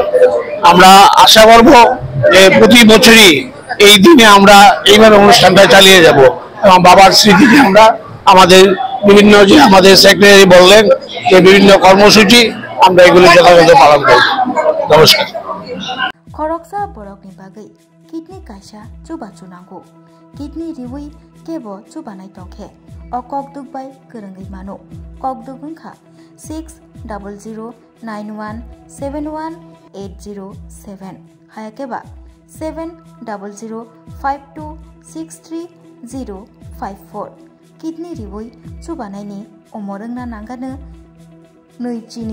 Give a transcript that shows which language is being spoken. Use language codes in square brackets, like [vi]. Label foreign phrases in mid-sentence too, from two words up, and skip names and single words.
[bn] আমরা আশা করব যে প্রতি বছরই এই দিনে আমরা এইভাবে অনুষ্ঠানটা চালিয়ে যাব এবং বাবার স্মৃতিতে আমরা আমাদের বিভিন্ন যে আমাদের সেক্রেটারি বললেন যে বিভিন্ন কর্মসূচি আমরা এগুলি যথাযথ পালন করব। নমস্কার। [trp] खरकसा बरकनि बागै किडनी कायसा चुबा चुनांगौ किडनी रिवै केबो चुबानाय दंखे अ ककदुक बाय गोरोङै मानो ककदुक ओंखा 600091718007 हायाकेबा 7005263054 किडनी रिवै चुबानायनि अमरोंना नांगानो नैचिनि